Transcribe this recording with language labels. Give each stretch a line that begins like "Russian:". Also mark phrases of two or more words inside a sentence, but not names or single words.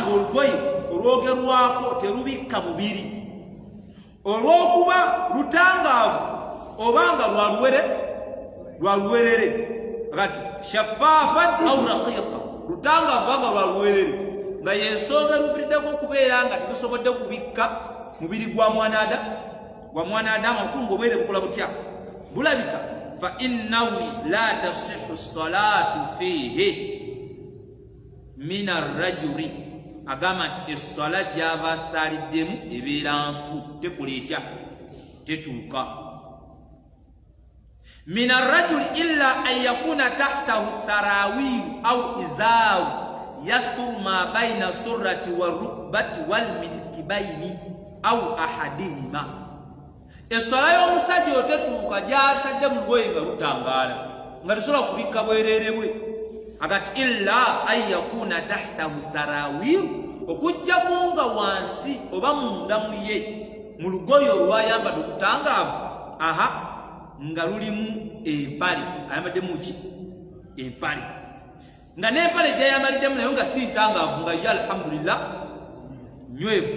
Ganda: olugoye olwogerwako terubikka mubiri olw'okuba lutangaavu obanga lwa luwerere, akati
Arabic: شفافاً أو رقيقاً,
Ganda: lutangaavu anga lwa luwerere, nga yensonga lubiriddeko okubeera nga tegusobodde kubikka mubiri gwa mwanadamu akulu ng'obwere bukola butya bulabika.
Arabic: فإنه لا تصح صلاة فيه من الرجل,
Ganda: agamba nti essala gy'aba asaaliddemu ebeera nfu, tekola etya, tetuuka.
Arabic: من الرجل إلا أن يكون تحته سراويل أو إزار يستر ما بين السرة والركبة والمنكبين أو أحدهما.
Ganda: Essala y'omusajja otetuuka gy'asadde mu lugoye nga lutangaala nga tesobola kubikka bwerere bwe, agati
Arabic: إلا أن يكون تحته سراويل,
Ganda: okuggyako nga wansi oba munda mu ye mu lugoye olwayambadde olutangaavu nga lulimu empale, ayambaddemu ki empale, nga n'empale gyayambaliddemu nayo nga si ntangaavu, nga ye alhamdulillah nywevu.